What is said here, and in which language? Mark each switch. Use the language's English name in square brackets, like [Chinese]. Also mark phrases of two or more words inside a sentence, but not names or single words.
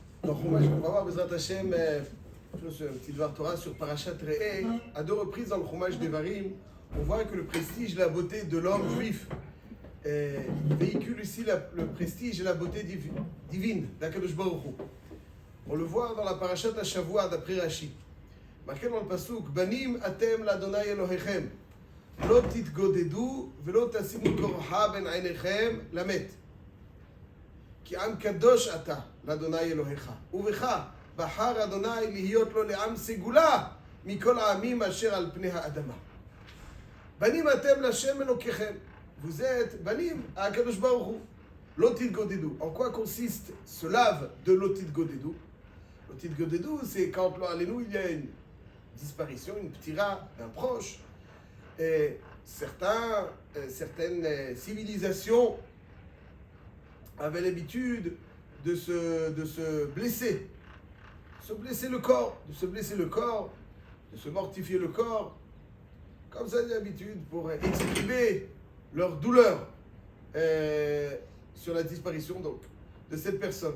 [French] On va voir [Hebrew] בעזרת השם, [French] un petit devoir Torah sur Parashat Re'eh. À deux reprises dans le Chumash Devarim, on voit que le prestige et la beauté de l'homme juif véhicule ici le prestige et la beauté divine d' [Hebrew] הקדוש ברוך הוא. [French] On le voit dans la [Hebrew] פרשת השבוע [French] d'après Rashi. Marqué dans le pasuk, [Hebrew] בנים אתם לאדוני אלוהיכם, לא תתגודדו ולא תשימו קרחה בין עיניכם למת. כי עם קדוש אתה לאדוני אלוהיך, ובך בחר אדוני להיות לו לעם סגולה מכל העמים אשר על פני האדמה. בנים אתם לשם אלוקיכם, [French] vous êtes [Hebrew] בנים הקדוש ברוך הוא. לא תתגודדו. [French] En quoi consiste ce lave de [Hebrew] לא תתגודדו? לא תתגודדו, [French] c'est quand il y a une disparition, une ptira d'un proche. Et certaines civilisations avait l'habitude de se blesser le corps, de se mortifier le corps, comme ça d'habitude pour exprimer leur douleur sur la disparition donc de cette personne.